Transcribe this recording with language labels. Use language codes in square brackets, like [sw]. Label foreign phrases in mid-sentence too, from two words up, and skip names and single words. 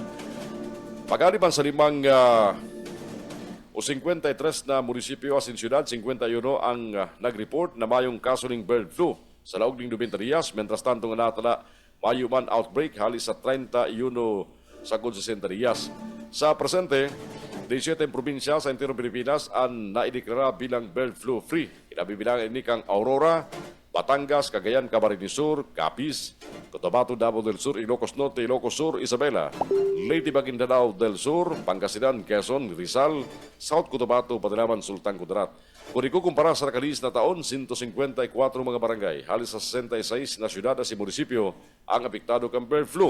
[bik] Pagaliban sa 53 na munisipyo asin syudad, 51 ang nag-report na mayong kaso ng [en] bird flu [bik] sa laog ng 90 días, [es] mentras tanto [bik] nga natala mayo man outbreak halis sa 31 sa 60 días. Sa presente, 17 probinsya sa interong Pilipinas ang naideklara bilang [en] bird flu free. [bik] Kinabibilang ini kang Aurora, Batangas, Cagayan, Camarines Sur, Capiz, Cotabato, Davao del Sur, Ilocos Norte, Ilocos Sur, Isabela, Leyte, Maguindanao del Sur, Pangasinan, Quezon, Rizal, South Cotabato, Padilaman, Sultan Kudarat. Kung ikukumpara sa nakalis na taon, 154 mga barangay, halos sa 66 na syudad at munisipyo ang apektado kang [en] bird flu.